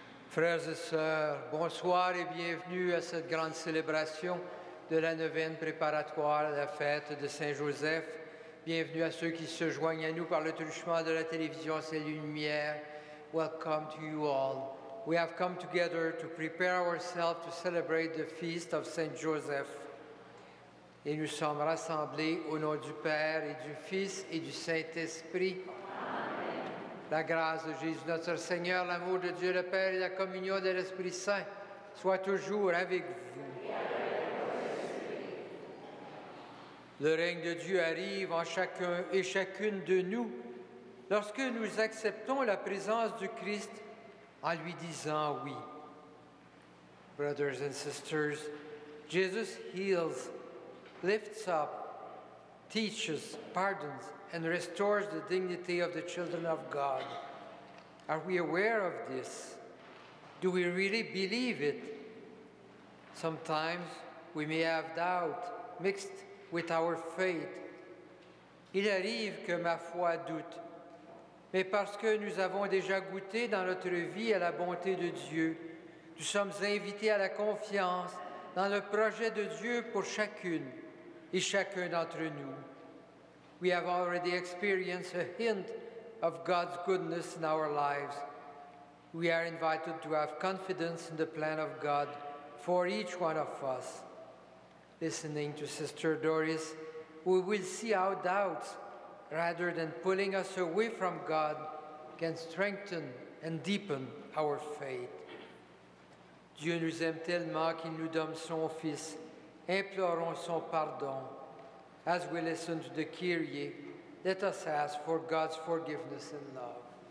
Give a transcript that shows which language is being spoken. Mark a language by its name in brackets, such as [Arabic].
[French] Frères et sœurs, bonsoir et bienvenue à cette grande célébration de la neuvaine préparatoire à la fête de Saint-Joseph. Bienvenue à ceux qui se joignent à nous par le truchement de la télévision Salut Lumière. [English] Welcome to you all. We have come together to prepare ourselves to celebrate the feast of Saint Joseph. [French] Et nous sommes rassemblés au nom du Père et du Fils et du Saint-Esprit. La grâce de Jésus notre Seigneur, l'amour de Dieu le Père et la communion de l'Esprit Saint soient toujours avec vous. Le règne de Dieu arrive en chacun et chacune de nous lorsque nous acceptons la présence du Christ en lui disant oui. [English] Brothers and sisters, Jesus heals, lifts up, teaches, pardons, and restores the dignity of the children of God. Are we aware of this? Do we really believe it? Sometimes we may have doubt mixed with our faith. [French] Il arrive que ma foi doute, mais parce que nous avons déjà goûté dans notre vie à la bonté de Dieu, nous sommes invités à la confiance dans le projet de Dieu pour chacune et chacun d'entre nous. [English] We have already experienced a hint of God's goodness in our lives. We are invited to have confidence in the plan of God for each one of us. Listening to Sister Doris, we will see how doubts, rather than pulling us away from God, can strengthen and deepen our faith. [French] Dieu nous aime tellement qu'il nous donne son Fils. Implorons son pardon. [English] As we listen to the Kyrie, let us ask for God's forgiveness and love.